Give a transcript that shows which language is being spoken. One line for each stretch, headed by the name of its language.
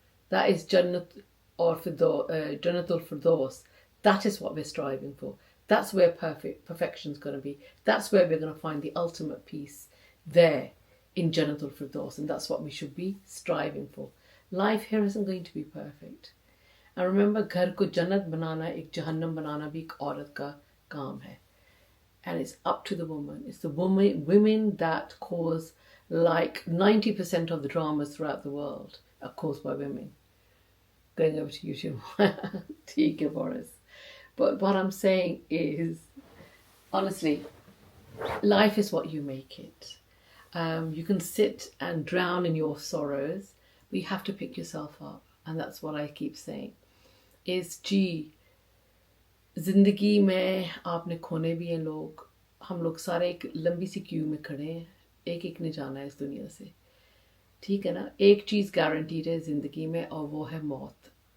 English: That is Jannat or Jannatul Firdaus. That is what we're striving for. That's where perfection's going to be. That's where we're going to find the ultimate peace, there in Jannatul Firdaus, and that's what we should be striving for. Life here isn't going to be perfect. And remember,
Hindi: घर को जन्नत बनाना एक जहन्नम बनाना भी एक औरत का काम है.
English: And it's up to the woman. It's the women that cause like 90% of the dramas throughout the world are caused by women. Going over to YouTube. 𝐷𝐾 Boris. But what I'm saying is, honestly, life is what you make it. You can sit and drown in your sorrows, but you have to pick yourself up. And that's what I keep saying.
Hindi: Is जिंदगी में आपने खोने भी हैं लोग. हम लोग सारे एक लंबी सी क्यू में खड़े हैं. एक एक ने जाना है इस दुनिया से. ठीक है ना. एक चीज़ गारंटीड है ज़िंदगी में, और वो है मौत.